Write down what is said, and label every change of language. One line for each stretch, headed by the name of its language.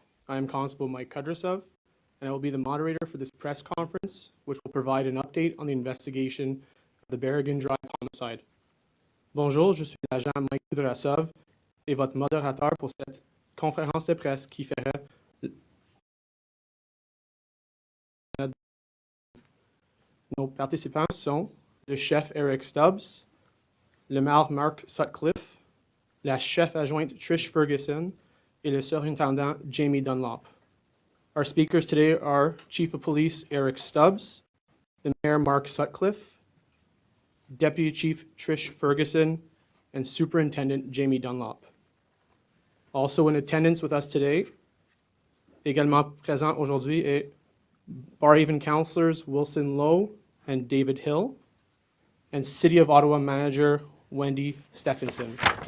English: I am Constable Mike Kudrasov, and I will be the moderator for this press conference, which will provide an update on the investigation of the Berrigan Drive homicide.
French: Bonjour, je suis l'agent Mike Kudrasov et votre modérateur pour cette conférence de presse qui fera nos participants sont le chef Eric Stubbs, le maire Mark Sutcliffe, la chef adjointe Trish Ferguson, et le surintendant Jamie Dunlop.
English: Our speakers today are Chief of Police Eric Stubbs, the Mayor Mark Sutcliffe, Deputy Chief Trish Ferguson, and Superintendent Jamie Dunlop. Also in attendance with us today,
French: également présent aujourd'hui,
English: est Barhaven Councillors Wilson Lowe and David Hill, and City of Ottawa Manager Wendy Stephenson.